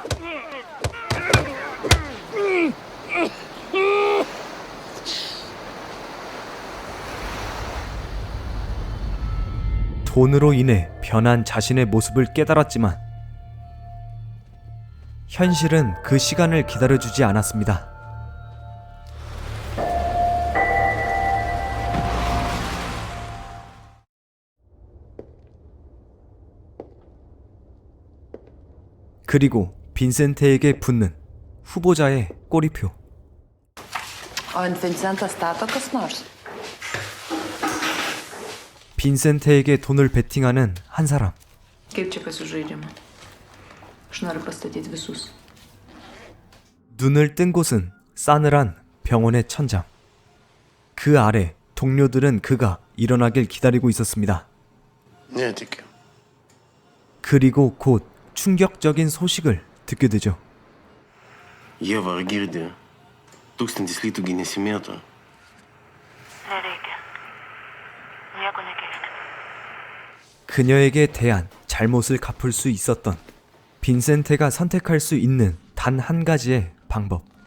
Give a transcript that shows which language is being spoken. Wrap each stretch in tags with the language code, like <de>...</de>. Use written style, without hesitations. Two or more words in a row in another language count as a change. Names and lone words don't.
<ko>돈으로 인해 변한 자신의 모습을 깨달았지만 현실은 그 시간을 기다려주지 않았습니다. 그리고 빈센테에게 붙는 후보자의 꼬리표.</ko> <lt>ant Vincento stato kas nors?</lt> <ko>빈센테에게 돈을 베팅하는 한 사람.</ko> <lt>Kaip čia pasižaidžiama? Aš noriu pastatyti visus.</lt> <ko>눈을 뜬 곳은 싸늘한 병원의 천장. 그 아래 동료들은 그가 일어나길 기다리고 있었습니다.</ko> <lt>Netikiu.</lt> <ko>그리고 곧 충격적인 소식을 듣게 되죠.</ko> <lt>Ieva, ar girdi? 1000 litų gi nesimėto. Nereikia. Nieko nekeisti.</lt> <ko>그녀에게 대한 잘못을 갚을 수 있었던 빈센테가 선택할 수 있는 단 한 가지의 방법.</ko>